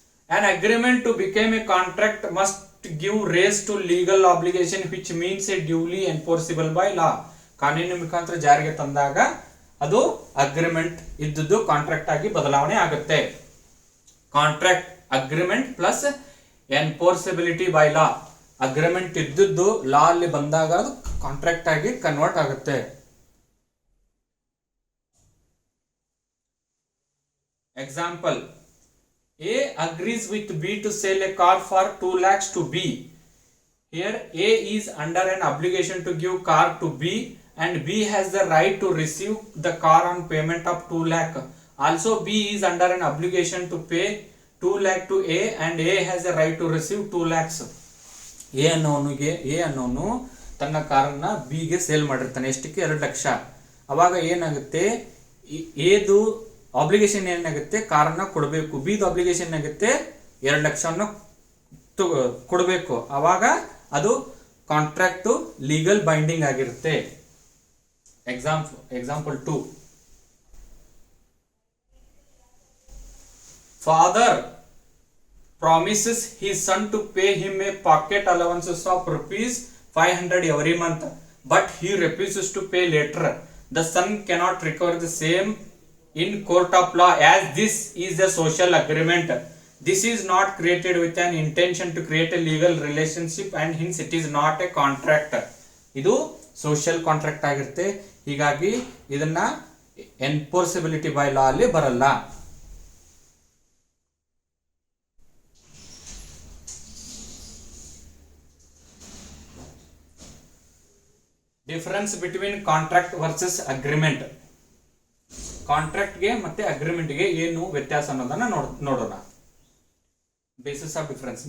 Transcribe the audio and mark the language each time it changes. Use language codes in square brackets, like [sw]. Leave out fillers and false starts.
[en] An agreement to become a contract must give rise to legal obligation which means a duly enforceable by law. [kn] ಕಾನೂನಿನ ಮುಖಾಂತರ ಜಾರಿಗೆ ತಂದಾಗ ಅದು agreement ಇದ್ದದ್ದು contract ಆಗಿ ಬದಲಾವಣೆ ಆಗುತ್ತೆ. [en] contract agreement plus enforceability by law, [kn] agreement ಇದ್ದದ್ದು ಲಾ ಅಲ್ಲಿ ಬಂದಾಗ ಅದು ಕಾಂಟ್ರಾಕ್ಟ್ ಆಗಿ ಕನ್ವರ್ಟ್ ಆಗುತ್ತೆ. [en] Example, A agrees with B to sell a car for 2 lakhs to B. Here A is under an obligation to give car to B and B has the right to receive the car on payment of 2 lakh. Also B is under an obligation to pay 2 lakh to A and A has the right to receive 2 lakhs. [kn] A ಅನ್ನೋನು ತನ್ನ ಕಾರನ್ನ B ಗೆ sale ಮಾಡಿರ್ತಾನೆ, ಎಷ್ಟಕ್ಕೆ 2 ಲಕ್ಷ. ಅವಾಗ ಏನಾಗುತ್ತೆ, ಎದು obligation ಏನಾಗುತ್ತೆ, ಕಾರನ್ನ ಕೊಡಬೇಕು. ಬಿದು ಆಬ್ಲಿಗೇಷನ್ ಆಗುತ್ತೆ 2 ಲಕ್ಷವನ್ನು ಕೊಡಬೇಕು. ಅವಾಗ ಅದು ಕಾಂಟ್ರಾಕ್ಟ್ ಲೀಗಲ್ ಬೈಂಡಿಂಗ್ ಆಗಿರುತ್ತೆ. [en] Example 2, father promises his son to pay him a pocket allowances of ₹500 every month, but he refuses to pay later. The son cannot recover the same in court of law as this is a social agreement. This is not created with an intention to create a legal relationship and hence it is not a contract. [kn] ಇದು social contract ಆಗಿರುತ್ತೆ. ಹೀಗಾಗಿ ಇದನ್ನ ಎನ್ಫೋರ್ಸಿಬಿಲಿಟಿ by ಲಾ ಅಲ್ಲಿ ಬರಲ್ಲ. [en] Difference between contract versus agreement. [kn] Contract ಗೆ ಮತ್ತೆ agreement ಗೆ ಏನು ವ್ಯತ್ಯಾಸ ಅನ್ನೋದನ್ನ ನೋಡೋಣ. [en] Basis of difference.